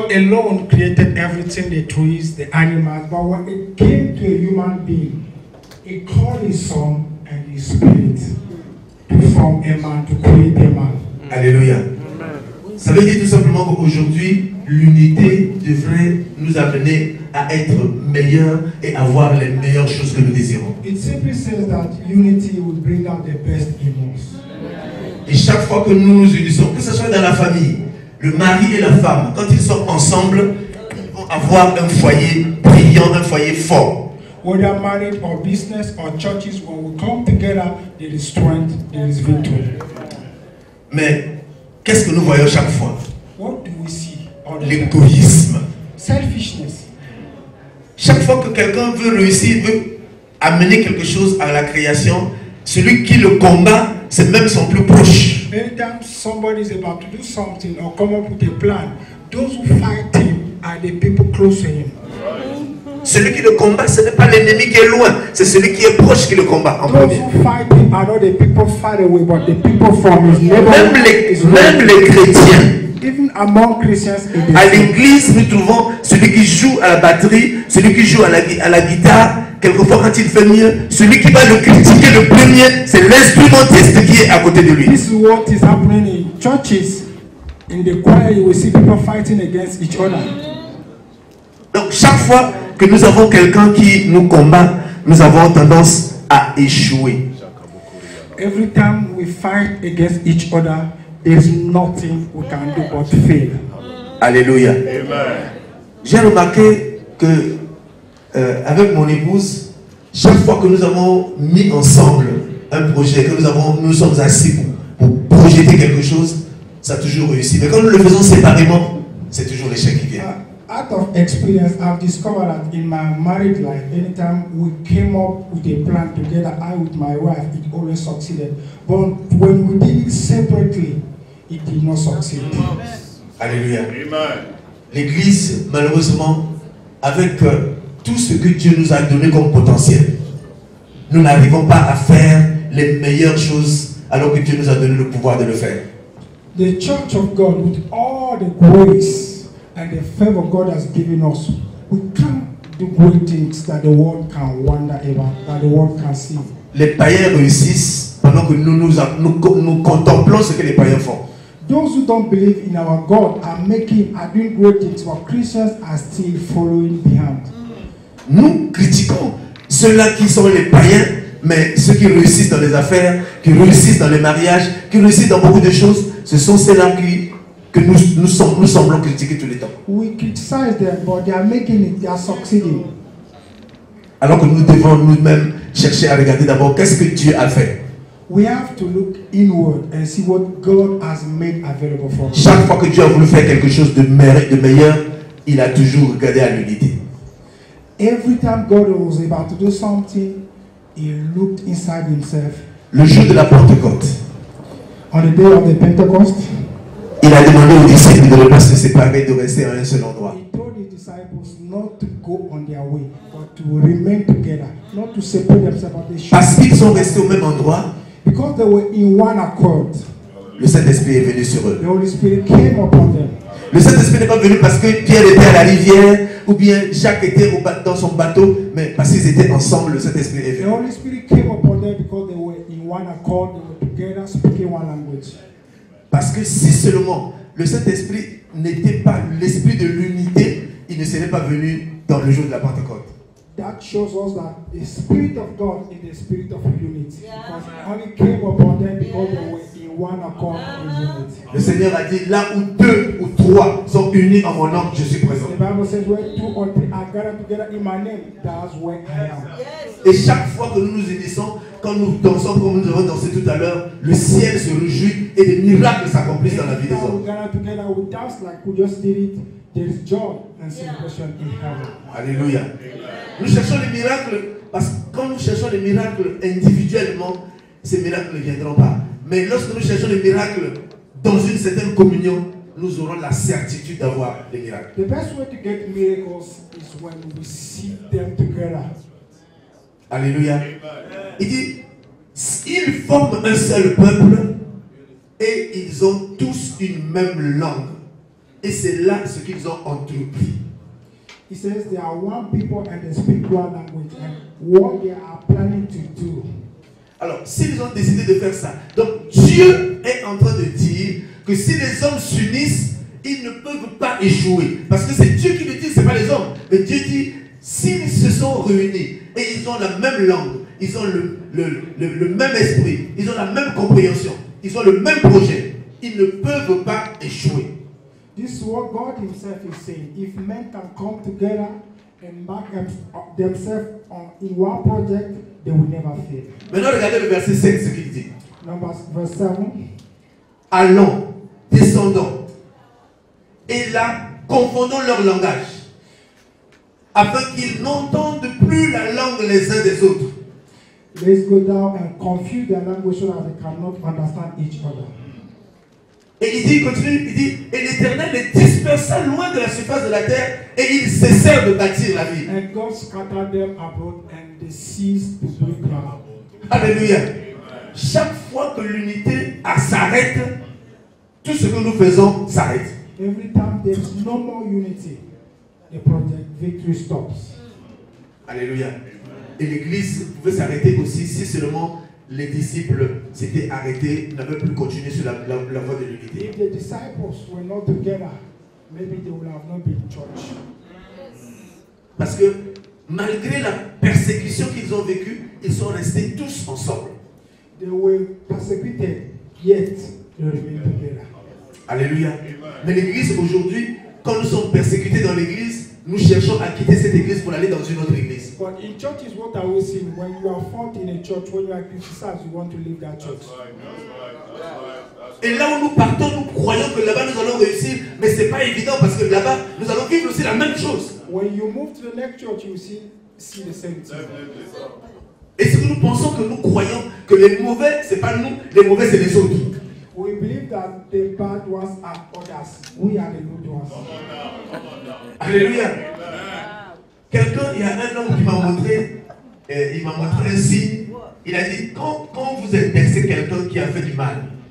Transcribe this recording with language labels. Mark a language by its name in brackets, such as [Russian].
[English] God alone created everything, the trees, the animals, but when it came to a human being, He called His Son and His Spirit to form a man, to create a man. [French] Alléluia. Ça veut dire tout simplement qu'aujourd'hui, l'unité devrait nous amener à être meilleurs et avoir les meilleures choses que nous désirons. [English] It simply says that unity will bring out the best in us. [French] Et chaque fois que nous nous unissons, que ce soit dans la famille, le mari et la femme, quand ils sont ensemble, ils vont avoir un foyer brillant, un foyer fort. [English] Whether married or business or churches, when we come together, there is strength, there is victory. [French] Mais qu'est-ce que nous voyons chaque fois? [English] What do we see? All the time? [French] L'égoïsme. [English] Selfishness. [French] Chaque fois que quelqu'un veut réussir, veut amener quelque chose à la création, celui qui le combat, c'est même son plus proche. [English] Anytime somebody is about to do something or come up with a plan, those who fight him are the people close to him. [French] Celui qui le combat, ce n'est pas l'ennemi qui est loin, c'est celui qui est proche qui le combat en [English] Those [French] premier. [English] who fight him are not the people far away, but the people from his [French] Même [English] neighborhood. [French] même les chrétiens. [English] Even among Christians, it is [French] À [English] same. [French] l'église, nous trouvons celui qui joue à la batterie, celui qui joue à la guitare. Quelquefois, quand il fait mieux, celui qui va le critiquer le premier, c'est l'instrumentiste qui est à côté de lui. [English] This is what is happening in churches. In the choir, you will see people fighting against each other. [French] Donc, chaque fois que nous avons quelqu'un qui nous combat, nous avons tendance à échouer. [English] Every time we fight against each other, there is nothing we can do but fail. [French] Alléluia. Amen. J'ai remarqué que avec mon épouse, chaque fois que nous avons mis ensemble un projet, que nous sommes assis pour projeter quelque chose, ça a toujours réussi. Mais quand nous le faisons séparément, c'est toujours l'échec qui vient. [English] Out of experience, I've discovered that in my married life, anytime we came up with a plan together, I with my wife, it always succeeded. But when we did it separately, it did not succeed. [French] Alléluia. Amen. L'église, malheureusement, avec tout ce que Dieu nous a donné comme potentiel, nous n'arrivons pas à faire les meilleures choses alors que Dieu nous a donné le pouvoir de le faire. [English] The church of God, with all the grace and the favor God has given us, we can't do great things that the world can wonder about, that the world can see. [French] Les païens réussissent pendant que nous contemplons ce que les païens font. [English] Those who don't believe in our God are doing great things, but Christians are still following behind. [French] Nous critiquons ceux-là qui sont les païens, mais ceux qui réussissent dans les affaires, qui réussissent dans les mariages, qui réussissent dans beaucoup de choses, ce sont ceux-là que nous semblons critiquer tous les temps. [English] We criticize them, but they are making it, they are succeeding. [French] Alors que nous devons nous-mêmes chercher à regarder d'abord qu'est-ce que Dieu a fait. [English] We have to look inward and see what God has made available for us. [French] Chaque fois que Dieu a voulu faire quelque chose de meilleur, il a toujours regardé à l'unité. [English] Every time God was about to do something, he looked inside himself. [French] Le jour de la Pentecôte, [English] On the day of the Pentecost, [French] il a demandé aux disciples de ne pas se séparer, de rester à un seul endroit. [English] he told his disciples not to go on their way, but to remain together, not to separate themselves, but they should. [French] Parce qu'ils sont restés au même endroit, [English] Because they were in one accord, [French] le Saint-Esprit est venu sur eux. [English] the Holy Spirit came upon them. [French] Le Saint-Esprit n'est pas venu parce que Pierre était à la rivière ou bien Jacques était dans son bateau, mais parce qu'ils étaient ensemble, le Saint-Esprit est [English] The [French] venu. [English] Holy Spirit came upon them because they were in one accord, they were together, speaking one language. [French] Parce que si seulement le Saint-Esprit n'était pas l'esprit de l'unité, il ne serait pas venu dans le jour de la Pentecôte. [English] That shows us that the Spirit of God is the Spirit of unity. Because it only came upon them because they were in one accord in unity. [French] Le Seigneur a dit, là où 2 ou 3 sont unis en mon nom, je suis présent. [English] The Bible says where 2 or 3 are gathered together in my name, that's where I am. [French] Et chaque fois que nous nous unissons, quand nous dansons comme nous avons dansé tout à l'heure, le ciel se réjouit et des miracles s'accomplissent dans la vie des [English] Now we [French] hommes. [English] gather together, we dance like we just did it. There is joy and celebration in heaven. [French] Alléluia. Nous cherchons les miracles parce que quand nous cherchons les miracles individuellement, ces miracles ne viendront pas. Mais lorsque nous cherchons les miracles dans une certaine communion, nous aurons la certitude d'avoir les miracles. [English] The best way to get miracles is when we see them together. [French] Alléluia. Il dit, ils forment un seul peuple et ils ont tous une même langue. Et c'est là ce qu'ils ont entrepris. [English] He says they are one people and they speak one language and what they are planning to do. [French] Alors, s'ils ont décidé de faire ça, donc Dieu est en train de dire que si les hommes s'unissent, ils ne peuvent pas échouer. Parce que c'est Dieu qui le dit, ce n'est pas les hommes. Mais Dieu dit, s'ils se sont réunis et ils ont la même langue, ils ont le même esprit, ils ont la même compréhension, ils ont le même projet, ils ne peuvent pas échouer. [English] This is what God himself is saying. If men can come together and back themselves in one project, they will never fail. [French] Maintenant, regardez le verset 7, ce qu'il dit. [English] Verse 7. [French] Allons, descendons, et là, confondons leur langage, afin qu'ils n'entendent plus la langue les uns des autres. [English] Let's go down and confuse their language so that they cannot understand each other. [French] Et il dit, il continue, il dit, et l'Éternel les dispersa loin de la surface de la terre, et ils cessèrent de bâtir la ville. [English] And God scattered them abroad and they ceased to build ground. [French] Alléluia. Chaque fois que l'unité s'arrête, tout ce que nous faisons s'arrête. [English] Every time there is no more unity, the project victory stops. [French] Alléluia. Et l'Église pouvait s'arrêter aussi si seulement les disciples s'étaient arrêtés, n'avaient plus continué sur la voie de l'unité. [English] If the disciples were not together, maybe they would have not been church. [French] Parce que malgré la persécution qu'ils ont vécue, ils sont restés tous ensemble. [English] They were persecuted, yet they remained together. [French] Alléluia. Mais l'Église aujourd'hui, quand nous sommes persécutés dans l'Église, nous cherchons à quitter cette Église pour aller dans une autre Église. [English] But in churches, what are we seeing? When you are fought in a church, when you are criticized, you want to leave that church. [French] Et là où nous partons, nous croyons que là-bas nous allons réussir, mais ce n'est pas évident parce que là-bas nous allons vivre aussi la même chose. [English] When you move to the next church, you see the same thing. [French] Et ce que nous pensons que nous croyons que les mauvais, ce n'est pas nous, les mauvais c'est les autres. [English] We believe that the bad ones are others. We are the good ones. [French] Alléluia. Quelqu'un, il y a un homme qui m'a montré, il m'a montré un signe. Il a dit, quand vous indexez quelqu'un qui a fait du mal,